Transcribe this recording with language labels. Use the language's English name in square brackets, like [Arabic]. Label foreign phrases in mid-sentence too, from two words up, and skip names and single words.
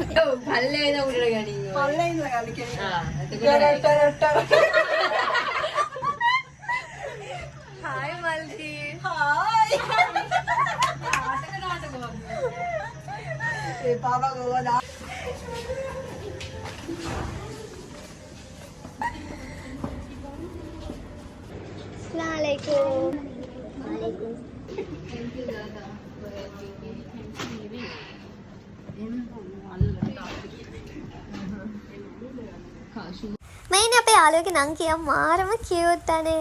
[Sinhala] ඔව් පල්ලේ ඉඳන් උඩට ගනින්. පල්ලේ ඉඳන් ගන්න කියන්නේ. හායි මල්ටි. හායි. ඒ පාපා ගෝවදා. [Arabic] السلام عليكم. [English] वालेकुम. thank you dada. [Sinhala] මයින් අපේ යාළුවගේ නම් කියා මාරම කියුට් අනේ.